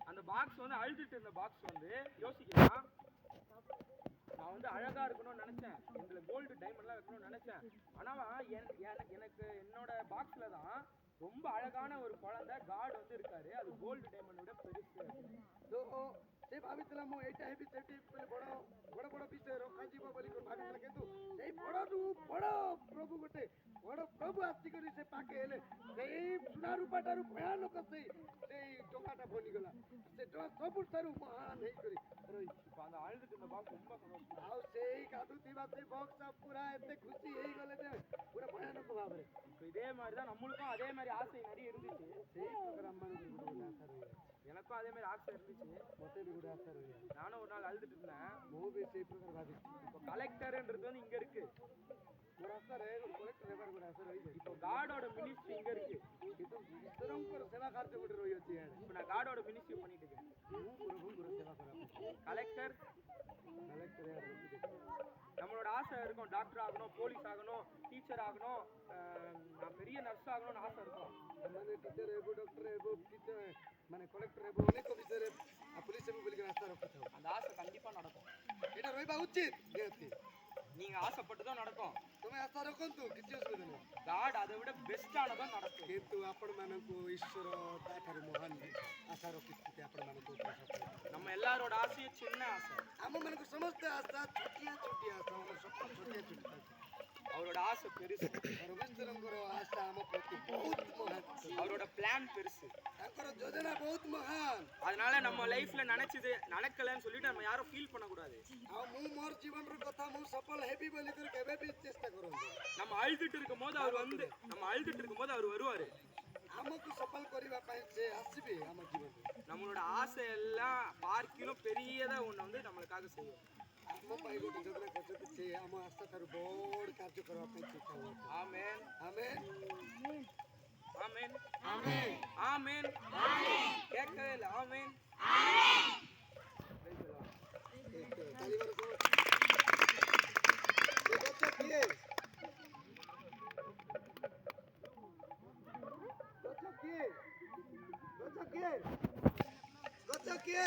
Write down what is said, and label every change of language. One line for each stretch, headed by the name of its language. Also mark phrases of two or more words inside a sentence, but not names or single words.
Tamil: பாக்ஸ் வந்து அழுதுட்டு இருந்த பாக்ஸ் வந்து யோசிக்கலாம், நான் வந்து அழகா இருக்கணும்னு நினைச்சேன், இதுல
English: gold diamondlam
Tamil: வைக்கணும்னு நினைச்சேன். ஆனா எனக்கு என்னோட பாக்ஸ்ல தான் ரொம்ப அழகான ஒரு குழந்தை காட் வந்து இருக்காரு, அது
English: gold diamondoda
Tamil: பெருசு.
Odia: ସେ ଭାବିଥିଲା ମୁଁ ଏଇଟା ହେବି ସେଠି ବଡ଼ ବଡ଼ ବଡ଼ ବିଷୟ ରଖାଯିବ ବୋଲି ଭାବିଥିଲା, କିନ୍ତୁ ସେଇ ବଡ଼ଠୁ ବଡ଼ ପ୍ରଭୁ ଗୋଟେ ବଡ଼ ପ୍ରଭୁ ଆସିକରି ସେ ପାଖେ ହେଲେ ସେଇ ସୁନା ରୂପାଠାରୁ ଭୟାନକ ସେଇ ଟଙ୍କାଟା ବନିଗଲା, ସେ ଟଙ୍କା ସବୁଠାରୁ ମହାନ ହେଇକରି ରହିଛି।
Tamil: அந்த அழுதுட்டு இருந்த பாக்ஸ் ரொம்ப சந்தோஷம்।
Odia: ଆଉ ସେଇ କାଦୁଥିବା ସେଇ ବକ୍ସ ପୁରା ଏତେ ଖୁସି ହେଇଗଲେ ଯେ ପୁରା ଭୟାନକ ଭାବରେ।
Tamil: இதே மாதிரி தான் நம்மளுக்கும் அதே மாதிரி ஆசை நிறைய இருந்துச்சு,
Odia: ସେଇ ପ୍ରୋଗ୍ରାମ ମାନଙ୍କୁ ଗୋଟେ ଆଶା ରହିବ।
Tamil: எனக்கும் அதே மாதிரி ஆசை இருந்துச்சு,
Odia: ମୋତେ ବି ଗୋଟେ ଆଶା ରହିବ।
Tamil: நானும் ஒரு நாள் அழுதுட்டு இருந்தேன்।
Odia: ମୁଁ ବି ସେଇ ପ୍ରକାର ଭାବିଛି।
Tamil: இப்போ கலெக்டர்ன்றது வந்து இங்க இருக்கு,
Odia: ஒரு ଆଶା ରହେ, ଗୋଟେ କଲେକ୍ଟର ହେବାର ଗୋଟେ ଆଶା ରହିଯାଇଛି।
Tamil: இப்போ
English: Gododa ministry
Tamil: இங்க இருக்கு,
Odia: କିନ୍ତୁ ଈଶ୍ୱରଙ୍କର ସେବା କାର୍ଯ୍ୟ ଗୋଟେ ରହିଅଛି।
Tamil: இப்போ நான்
English: Gododa ministry
Tamil: பண்ணிட்டு இருக்கேன்।
Odia: ମୁଁ ପ୍ରଭୁଙ୍କର ସେବା କରିବା
Tamil: கலெக்டர் நம்மளோட ஆசை இருக்கும், டாக்டர் ஆகணும், போலீஸ் ஆகணும், டீச்சர் ஆகணும், நான் பெரிய நர்ஸ் ஆகணும்னு ஆசை இருக்கும்।
Odia: ମାନେ ଟିଚର ହେବୁ, ଡକ୍ଟର ହେବୁ, ମାନେ କଲେକ୍ଟର ହେବୁ, ଅନେକ ବିଷୟରେ ପୁଲିସ ହେବୁ ବୋଲିକି ଆଶା ରଖିଥାଉ।
Tamil: அந்த ஆசை கண்டிப்பா நடக்கும்,
Odia: ଏଇଟା ରହିବା ଉଚିତ ନିହାତି।
Tamil: நீங்க ஆசைப்பட்டுதான் நடக்கும்,
Odia: ତମେ ଆଶା ରଖନ୍ତୁ, କିଛି ଅସୁବିଧା ନାହିଁ।
Tamil: காட் அதை விட பெஸ்டானதான் நடக்கும்।
Odia: କିନ୍ତୁ ଆପଣମାନଙ୍କୁ ଈଶ୍ୱର ତାଠାରୁ ମହାନ ଆଶା ରଖିଛନ୍ତି ଆପଣମାନଙ୍କୁ।
Tamil: நம்ம எல்லாரோட ஆசையும் சின்ன ஆசை,
Odia: ଆମମାନଙ୍କୁ ସମସ୍ତେ ଆଶା ଛୋଟିଆ ଛୋଟିଆ ଆଶା, ଆମର ସ୍ୱପ୍ନ ଛୋଟିଆ ଛୋଟିଆ।
Tamil: அவரோட ஆசை பெருசு,
Odia: ପରମେଶ୍ୱରଙ୍କର ଆଶା ଆମ ପ୍ରତି ବହୁତ ମହାନ,
Tamil: அவரோட பிளான் பெருசு,
Odia: ତାଙ୍କର ଯୋଜନା ବହୁତ ମହାନ।
Tamil: அதனால நம்ம லைஃப்ல நினைச்சது நடக்கலன்னு சொல்லிட்டு நம்ம யாரும் ஃபீல் பண்ணக்கூடாது।
Odia: ଆଉ ମୁଁ ମୋର ଜୀବନର କଥା ମୁଁ ସଫଳ ହେବି ବୋଲିକରି କେବେ ବି ଚେଷ୍ଟା କରନ୍ତୁ।
Tamil: நம்ம அழுதுட்டு இருக்கும் போது அவர் வருவாரு,
Odia: ଆମକୁ ସଫଳ କରିବା ପାଇଁ ସେ ଆସିବେ ଆମ ଜୀବନରେ।
Tamil: நம்மளோட ஆசை எல்லாம் பார்க்கிலும் பெரியதா ஒண்ணு வந்து நம்மளுக்காக செய்யும்।
Odia: ଆମ ପାଇଁ ଗୋଟେ ଯୋଜନା କରିଛନ୍ତି, ସେ ଆମ ଆଶା ଠାରୁ ବଡ଼ କାର୍ଯ୍ୟ କରିବା ପାଇଁ ଚେଷ୍ଟା କରୁଛନ୍ତି।
Tamil: ஆமென்
Odia: ଆମେନ୍
Tamil: ஆமென்
Odia: ଆମେନ୍
Tamil: ஆமென், கேட்கவே இல்லை, ஆமென்।
Odia: ଚାଲିବାର ସମୟ। ଏ ଗଛ କିଏ? ଗଛ କିଏ? ଗଛ କିଏ? ଗଛ କିଏ?